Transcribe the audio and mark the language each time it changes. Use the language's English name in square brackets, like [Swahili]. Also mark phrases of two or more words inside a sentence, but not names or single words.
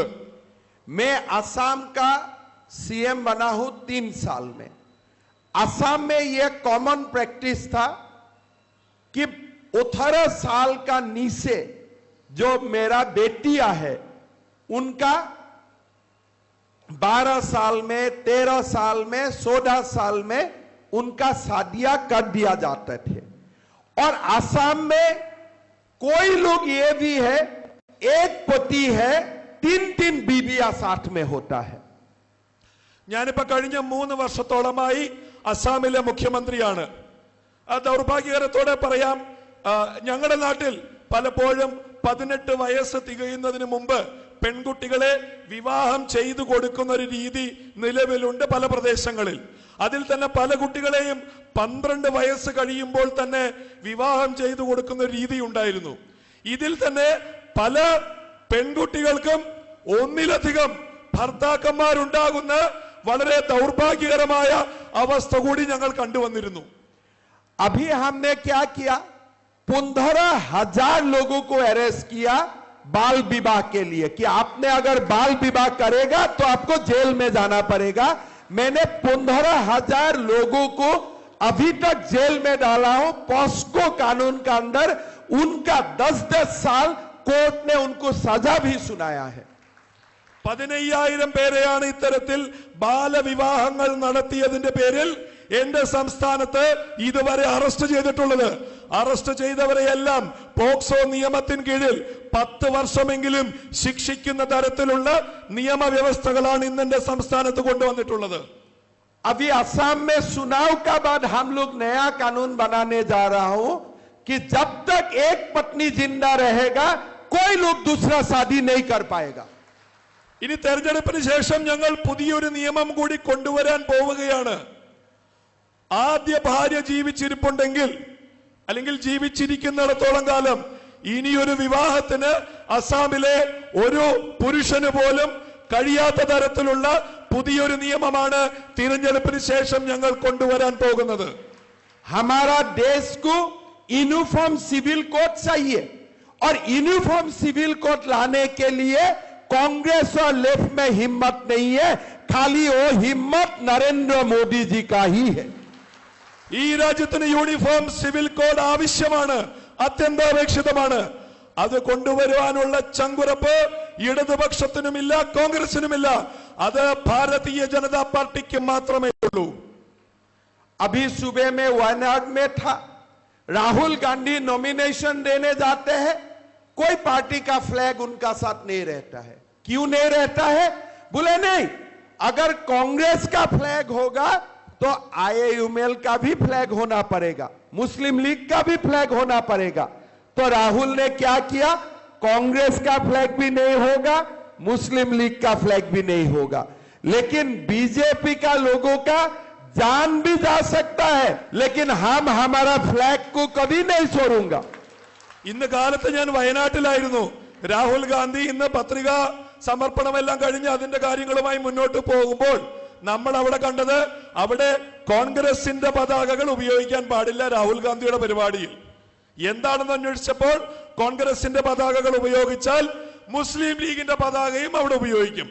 [Hindi] मैं असम का CM बना हूं 3 साल में. असम में यह [English] common practice [Hindi] था कि 18 साल का नीचे जो मेरा बेटियां है उनका 12 साल में, 13 साल में, 14 साल में उनका शादियां कर दिया जाते थे. और असम में कोई लोग ये भी है, एक पति है, 3 बीवियां साथ में होता है. [Malayalam] ഞാനിപ്പോ കഴിഞ്ഞ 3 വർഷത്തോളമായി അസാമിലെ മുഖ്യമന്ത്രിയാണ്. ആ ദൗർഭാഗ്യകരത്തോടെ പറയാം, ഞങ്ങളുടെ നാട്ടിൽ പലപ്പോഴും 18 വയസ്സ് തികയുന്നതിന് മുമ്പ് പെൺകുട്ടികളെ വിവാഹം ചെയ്തു കൊടുക്കുന്ന ഒരു രീതി നിലവിലുണ്ട് പല പ്രദേശങ്ങളിൽ. അതിൽ തന്നെ പല കുട്ടികളെയും 12 വയസ്സ് കഴിയുമ്പോൾ തന്നെ വിവാഹം ചെയ്തു കൊടുക്കുന്ന ഒരു രീതി ഉണ്ടായിരുന്നു. ഇതിൽ തന്നെ പല പെൺകുട്ടികൾക്കും ഒന്നിലധികം ഭർത്താക്കന്മാരുണ്ടാകുന്ന വളരെ ദൗർഭാഗ്യകരമായ അവസ്ഥ കൂടി ഞങ്ങൾ കണ്ടുവന്നിരുന്നു. [Hindi] अभी हमने क्या किया, 15,000 लोगों को अरेस्ट किया बाल विवाह के लिए कि आपने अगर बाल विवाह करेगा तो आपको जेल में जाना पड़ेगा. मैंने 15,000 लोगों को अभी तक जेल में डाला हूं. पॉस्को कानून का अंदर उनका 10-10 साल कोर्ट ने उनको सजा भी सुनाया है. [Malayalam] 15,000 പേരെയാണ് ഇത്തരത്തിൽ ബാലവിവാഹങ്ങൾ നടത്തിയതിന്റെ പേരിൽ എന്റെ സംസ്ഥാനത്ത് ഇതുവരെ അറസ്റ്റ് ചെയ്തിട്ടുള്ളത്. അറസ്റ്റ് ചെയ്തവരെയെല്ലാം പോക്സോ നിയമത്തിന് കീഴിൽ 10 വർഷമെങ്കിലും ശിക്ഷിക്കുന്ന തരത്തിലുള്ള നിയമവ്യവസ്ഥകളാണ് ഇന്ന് എന്റെ സംസ്ഥാനത്ത് കൊണ്ടുവന്നിട്ടുള്ളത്. [Hindi] अभी असम में चुनाव का बाद हम लोग नया कानून बनाने जा रहा हूं कि जब तक एक पत्नी जिंदा रहेगा कोई लोग दूसरा शादी नहीं कर पाएगा. [Malayalam] ഇനി തെരഞ്ഞെടുപ്പിന് ശേഷം ഞങ്ങൾ പുതിയൊരു നിയമം കൂടി കൊണ്ടുവരാൻ പോവുകയാണ്. ആദ്യ ഭാര്യ ജീവിച്ചിരിപ്പുണ്ടെങ്കിൽ അല്ലെങ്കിൽ ജീവിച്ചിരിക്കുന്നിടത്തോളം കാലം ഇനിയൊരു വിവാഹത്തിന് അസാമിലെ ഒരു പുരുഷന് പോലും കഴിയാത്ത തരത്തിലുള്ള പുതിയൊരു നിയമമാണ് തിരഞ്ഞെടുപ്പിന് ശേഷം ഞങ്ങൾ കൊണ്ടുവരാൻ പോകുന്നത്. [Hindi] हमारा देश को [English] uniform civil code [Hindi] चाहिए और [English] uniform civil code [Hindi] लाने के लिए कांग्रेस और लेफ्ट में हिम्मत नहीं है. खाली वो हिम्मत नरेंद्र मोदी जी का ही है. [Malayalam] ഈ രാജ്യത്തിന് [English] uniform civil code [Malayalam] ആവശ്യമാണ്, അത്യന്താപേക്ഷിതമാണ്. അത് കൊണ്ടുവരുവാനുള്ള ചങ്കുറപ്പ് ഇടതുപക്ഷത്തിനുമില്ല, കോൺഗ്രസിനുമില്ല. അത് ഭാരതീയ ജനതാ പാർട്ടിക്ക് മാത്രമേ ഉള്ളൂ. [Hindi] अभी सुबह में वायनाड में था, राहुल गांधी नॉमिनेशन देने जाते हैं, कोई पार्टी का फ्लैग उनका साथ नहीं रहता है. क्यों नहीं रहता है? बोले नहीं, अगर कांग्रेस का फ्लैग होगा तो IAUML का भी फ्लैग होना पड़ेगा, मुस्लिम लीग का भी फ्लैग होना पड़ेगा. तो राहुल ने क्या किया? कांग्रेस का फ्लैग भी नहीं होगा, मुस्लिम लीग का फ्लैग भी नहीं होगा, लेकिन बीजेपी का लोगों का जान भी जा सकता है, लेकिन हम हमारा फ्लैग को कभी नहीं छोड़ूंगा. [Malayalam] ഇന്ന് കാലത്ത് ഞാൻ വയനാട്ടിലായിരുന്നു. രാഹുൽ ഗാന്ധി ഇന്ന് പത്രിക സമർപ്പണമെല്ലാം കഴിഞ്ഞ് അതിന്റെ കാര്യങ്ങളുമായി മുന്നോട്ട് പോകുമ്പോൾ നമ്മൾ അവിടെ കണ്ടത്, അവിടെ കോൺഗ്രസിന്റെ പതാകകൾ ഉപയോഗിക്കാൻ പാടില്ല രാഹുൽ ഗാന്ധിയുടെ പരിപാടിയിൽ. എന്താണെന്ന് അന്വേഷിച്ചപ്പോൾ കോൺഗ്രസിന്റെ പതാകകൾ ഉപയോഗിച്ചാൽ മുസ്ലിം ലീഗിന്റെ പതാകയും അവിടെ ഉപയോഗിക്കും.